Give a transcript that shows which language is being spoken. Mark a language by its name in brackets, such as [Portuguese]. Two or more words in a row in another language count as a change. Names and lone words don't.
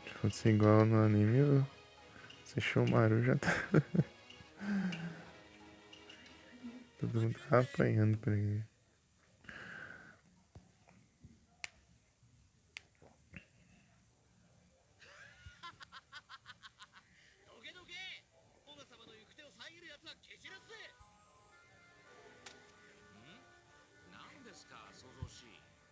[Portuguese] ser igual no anime, esse Shomaru já tá. Todo mundo tá apanhando pra ele. [Japanese] どけどけ、オガ様の行く手を遮る奴は蹴散らすぜ。何ですか、騒々しい。